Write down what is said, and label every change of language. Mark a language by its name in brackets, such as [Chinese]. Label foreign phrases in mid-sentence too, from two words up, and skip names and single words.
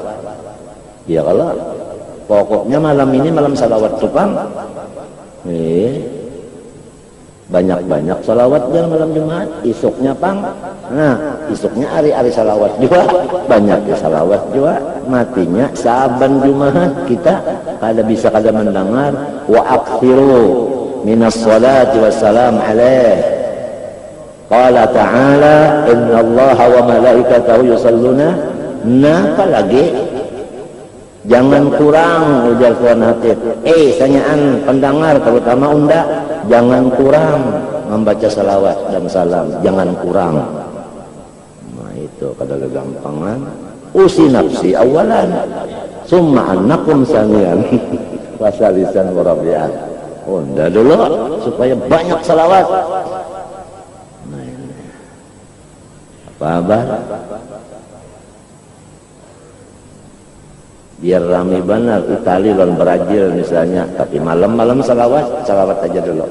[Banjar] Ya kalau pokoknya malam ini malam salawat tuh Bang. Banyak-banyak salawat jangan malam Jumat, isuknya Bang. Nah, isuknya hari-hari salawat juga, banyak ya salawat juga. Matinya saban Jumat kita kada bisa kada mendengar [Arabic] وأكثروا من الصلاة والسلام عليه. قال تعالى إن الله وملائكته يصلون. [Banjar] Nah, apalagi jangan kurang ujar Tuhan Hatib. Sanyaan pendengar terutama unda, jangan kurang membaca salawat dan salam, jangan kurang. Nah itu kada gampangan. [Arabic] أوصي نفسي أولا ثم إنكم ثانيا وثالثا ورابعا. [Banjar] Unda dulu supaya banyak salawat. Nah ini apa? Biar rame benar Itali lawan Brazil misalnya, tapi malam-malam salawat aja dulu.